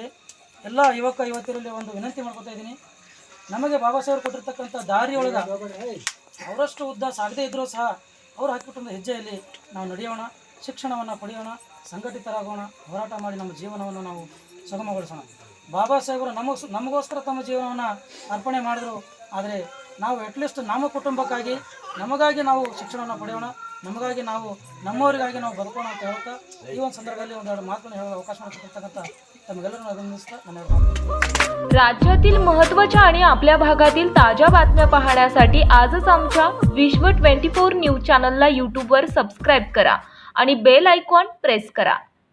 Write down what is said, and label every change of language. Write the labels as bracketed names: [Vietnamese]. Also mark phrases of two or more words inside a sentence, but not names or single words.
[Kannada] ಎಲ್ಲ ಯುವತಿಯರಲ್ಲಿ ಒಂದು ವಿನಂತಿ ಮಾಡ್ಕೊತಾ ಇದ್ದೀನಿ, ನಮಗೆ ಬಾಬಾ ಸಾಹೇಬರು ಕೊಟ್ಟಿರ್ತಕ್ಕಂಥ ದಾರಿಯೊಳಗೆ ಅವರಷ್ಟು ಉದ್ದ ಸಾಗದೇ ಇದ್ದರೂ ಸಹ ಅವ್ರು ಹಾಕಿಕೊಟ್ಟಂಥ ಹೆಜ್ಜೆಯಲ್ಲಿ ನಾವು ನಡೆಯೋಣ, ಶಿಕ್ಷಣವನ್ನು ಪಡೆಯೋಣ, ಸಂಘಟಿತರಾಗೋಣ, ಹೋರಾಟ ಮಾಡಿ ನಮ್ಮ ಜೀವನವನ್ನು ನಾವು ಸುಗಮಗೊಳಿಸೋಣ. ಬಾಬಾ ಸಾಹೇಬರು ನಮಗೋಸ್ಕರ ತಮ್ಮ ಜೀವನವನ್ನು ಅರ್ಪಣೆ ಮಾಡಿದ್ರು. ಆದರೆ ನಾವು [English] at least [Kannada] ನಮ್ಮ ಕುಟುಂಬಕ್ಕಾಗಿ ನಮಗಾಗಿ ನಾವು ಶಿಕ್ಷಣವನ್ನು ಪಡೆಯೋಣ, ನಮಗಾಗಿ ನಾವು ನಮ್ಮವರಿಗಾಗಿ ನಾವು ಬದುಕೋಣ ಅಂತ ಹೇಳ್ತಾ ಈ ಒಂದು ಸಂದರ್ಭದಲ್ಲಿ ಒಂದೆರಡು ಮಾತನ್ನು ಹೇಳಲು ಅವಕಾಶ ಮಾಡಿಕೊಡ್ತಕ್ಕಂಥ ತಮಗೆಲ್ಲರನ್ನು ಅಭಿನಂದಿಸ್ತಾ ಧನ್ಯವಾದ। [Marathi] राज्यातील महत्त्वाच्या आणि आपल्या भागातील ताज्या बातम्या पाहण्यासाठी आजच आमच्या विश्व 24 न्यूज चॅनलला यूट्यूबवर सबस्क्राइब करा आणि [English] bell icon press [Marathi] करा।